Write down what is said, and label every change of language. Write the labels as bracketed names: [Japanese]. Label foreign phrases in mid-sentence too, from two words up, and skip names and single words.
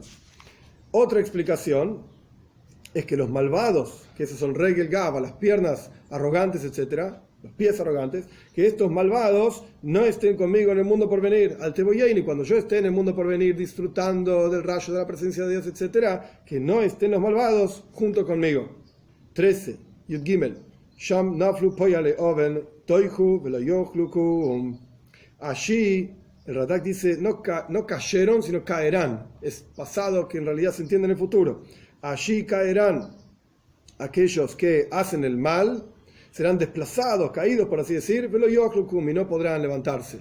[Spanish] Otra explicación es que los malvados, que esos son Regel Gava, las piernas arrogantes, etcétera, los pies arrogantes, que estos malvados no estén conmigo en el mundo por venir, al Teboyein, y cuando yo esté en el mundo por venir disfrutando del rayo de la presencia de Dios, etcétera, que no estén los malvados junto conmigo. 13. [Hebrew] יוד גימל. שם נפלו פועלי און דחו ולא יכלו קום. [Spanish] Allí, el Radak dice, no cayeron, sino caerán. Es pasado que en realidad se entiende en el futuro. Allí caerán aquellos que hacen el mal, serán desplazados, caídos, por así decir, y no podrán levantarse.